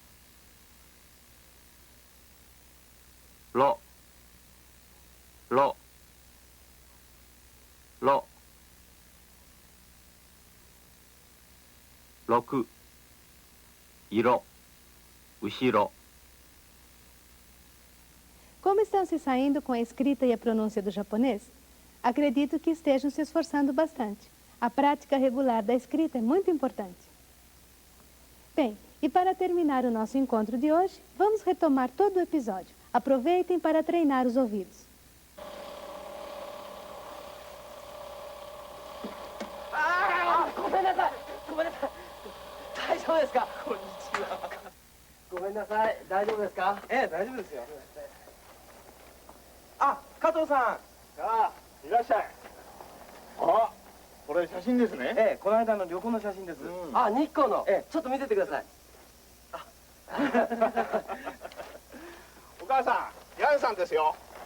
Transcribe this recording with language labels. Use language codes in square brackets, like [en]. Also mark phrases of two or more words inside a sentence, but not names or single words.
[pt] ろろろ。6色後ろ。 Como estão se saindo com a escrita e a pronúncia do japonês? Acredito que estejam se esforçando bastante. A prática regular da escrita é muito importante. Bem, e para terminar o nosso encontro de hoje, vamos retomar todo o episódio. Aproveitem para treinar os ouvidos. É, [ja] 大丈夫ですよ。あ、加藤さん。ああ、いらっしゃい。あ、これ写真ですね。ええ、この間の旅行の写真です。あ、日光の。ええ、ちょっと見せてください。お母さん、ヤンさんですよ。